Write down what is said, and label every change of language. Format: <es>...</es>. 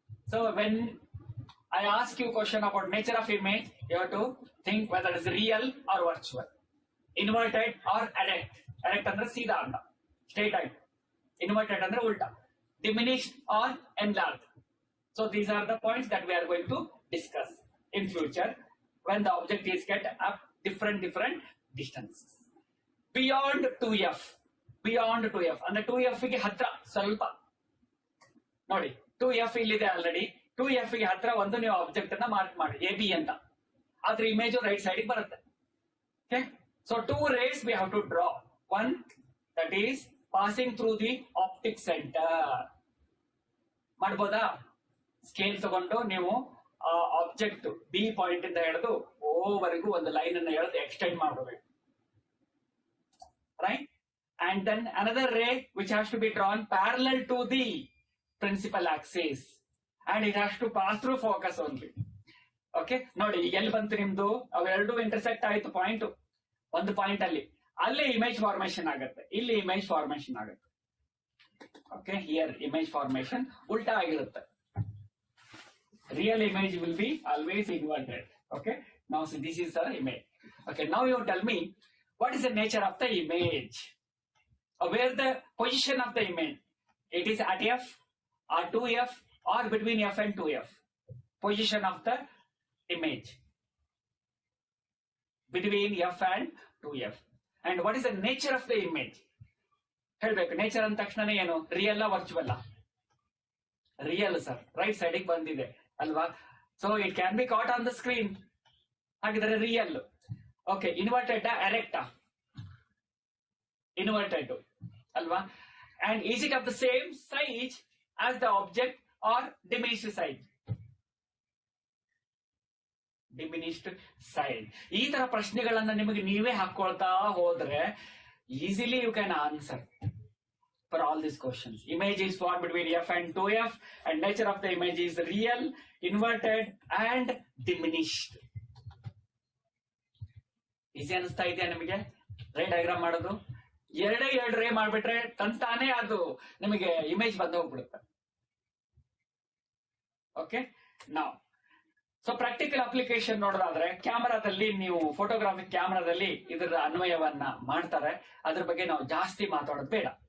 <en>So when I ask you a question about nature of image, you have to think whether it is real or virtual, inverted or erect. Erect</en> <kn>andre seedha anta,</kn> <en>straight eye. Inverted</en> <kn>andre ulta,</kn> <en>diminished or enlarged. So these are the points that we are going to discuss in future when the object is kept up different distances.</en> <kn>Beyond 2f, ಅಂದ್ರೆ 2f ಗೆ ಹತ್ರ ಸ್ವಲ್ಪ ನೋಡಿ, 2f ಇಲ್ಲಿದೆ already. 2f ಗೆ ಹತ್ರ ಒಂದು ನೀವು ಆಬ್ಜೆಕ್ಟ್ ಅನ್ನ ಮಾರ್ಕ್ ಮಾಡಿ AB ಅಂತ, ಆದ್ರೆ ಇಮೇಜ್ ರೈಟ್ ಸೈಡ್ ಬರುತ್ತೆ.</kn> <en>Okay, so 2 rays we have to draw. One, that is passing through the optic center.</en> <kn>ಮಾಡ್ಬೋದಾ? ಸ್ಕೇಲ್ ತಗೊಂಡು ನೀವು ಆಬ್ಜೆಕ್ಟ್ ಬಿ ಪಾಯಿಂಟ್ ಇಂದ ಹಿಡಿದು ಓವರೆಗೂ ಒಂದು ಲೈನ್ ಅನ್ನು ಎಳೆದು ಎಕ್ಸ್ಟೆಂಡ್ ಮಾಡಬೇಕು.</kn> <en>Right? And then another ray which has to be drawn parallel to the principal axis, and it has to pass through focus only.</en> <kn>Okay, ನೋಡಿ ಈಗ ಎಲ್ಲಿ ಬಂತು ನಿಮ್ದು, ಅವೆರಡು ಇಂಟರ್ಸೆಕ್ಟ್ ಆಯ್ತು ಪಾಯಿಂಟ್, ಒಂದು ಪಾಯಿಂಟ್ ಅಲ್ಲಿ ಇಮೇಜ್ ಫಾರ್ಮೇಶನ್ ಆಗುತ್ತೆ, ಇಲ್ಲಿ ಇಮೇಜ್ ಫಾರ್ಮೇಶನ್ ಆಗುತ್ತೆ. ಓಕೆ, ಹಿಯರ್ ಇಮೇಜ್ ಫಾರ್ಮೇಶನ್ ಉಲ್ಟಾ ಆಗಿರುತ್ತೆ.</kn> <en>Real image will be always inverted. Okay, now so this is the image. Okay, now you tell me what is the nature of the image, where the position of the image, it is at F or 2F or between F and 2F. Position of the image between F and 2F. And what is the nature of the image?</en> <kn>ಹೇಳ್ಬೇಕು. Nature ಅಂದ ತಕ್ಷಣ ಏನು, real virtual? Real sir, right ಸೈಡಿಗೆ ಬಂದಿದೆ ಅಲ್ವಾ?</kn> <en>so it can be caught on the screen,</en> <kn>ಹಾಗಿದ್ರೆ real. Okay, inverted ಎರೆಕ್ಟಾ? Inverted ಅಲ್ವಾ?</kn> <en>And is it of the same size as the object or diminished size?</en> <kn>Diminished size. ಈ ತರ ಪ್ರಶ್ನೆಗಳನ್ನ ನಿಮಗೆ ನೀವೇ ಹಾಕೊಳ್ತಾ ಹೋದ್ರೆ</kn> <en>Easily you can answer for all these questions. Image is formed between F and 2F, and nature of the image is real, inverted, and diminished.</en> <kn>Easy ಅನಿಸ್ತಾ ಇದೆಯಾ ನಿಮಗೆ ರೇ ಡಯಾಗ್ರಾಮ್ ಮಾಡೋದು? ಎರಡೇ ರೇ ಮಾಡ್ಬಿಟ್ರೆ ತಂತಾನೆ ಅದು ನಿಮಗೆ ಇಮೇಜ್ ಬಂದು ಹೋಗ್ಬಿಡುತ್ತೆ. ಓಕೆ, ನಾವು ಸೊ ಪ್ರಾಕ್ಟಿಕಲ್ ಅಪ್ಲಿಕೇಶನ್ ನೋಡೋದಾದ್ರೆ ಕ್ಯಾಮರಾದಲ್ಲಿ, ನೀವು ಫೋಟೋಗ್ರಾಫಿಕ್ ಕ್ಯಾಮರಾದಲ್ಲಿ ಇದರ ಅನ್ವಯವನ್ನ ಮಾಡ್ತಾರೆ, ಅದ್ರ ಬಗ್ಗೆ ನಾವು ಜಾಸ್ತಿ ಮಾತಾಡೋದು ಬೇಡ.</kn>